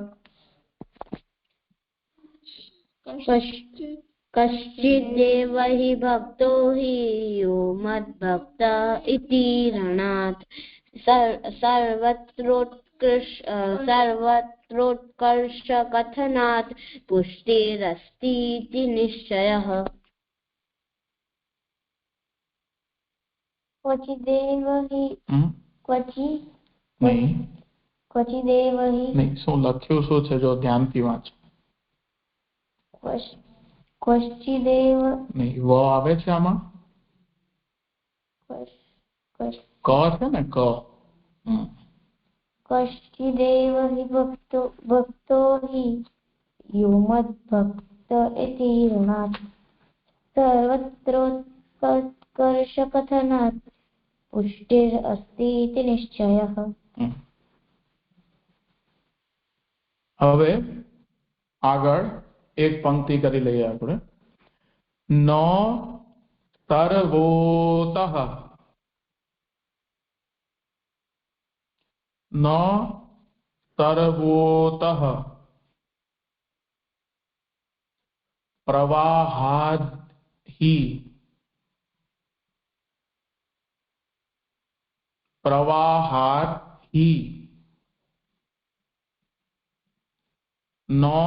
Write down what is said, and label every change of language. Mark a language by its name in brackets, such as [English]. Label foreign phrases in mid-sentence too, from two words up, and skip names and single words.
[Sanskrit] कश्चिदेव हि भक्तो हि यो मद्भक्त इति ऋणात् सर्वत्रोत्कर्ष कथनात् पुष्टिरस्तीति निश्चयः. क्वचिदेव हि क्वचिदेव हि [Gujarati] નહીં, શું લખ્યું શું છે જો ધ્યાનથી વાંચ. [Sanskrit] क्वचिदेव [Gujarati] નહીં, વ આવે છે આમાં. ક છે ને, ક. [Sanskrit] कश्चिदेव हि भक्तो हि यो मद्भक्त इति ऋणात् सर्वत्रोत्कर्ष कथनात् पुष्टिरस्तीति निश्चयः. [Gujarati] હવે આગળ એક પંક્તિ કરી લઈએ આપણે. [Sanskrit] ન સર્વોતઃ न सर्वोतः प्रवाहाद् हि न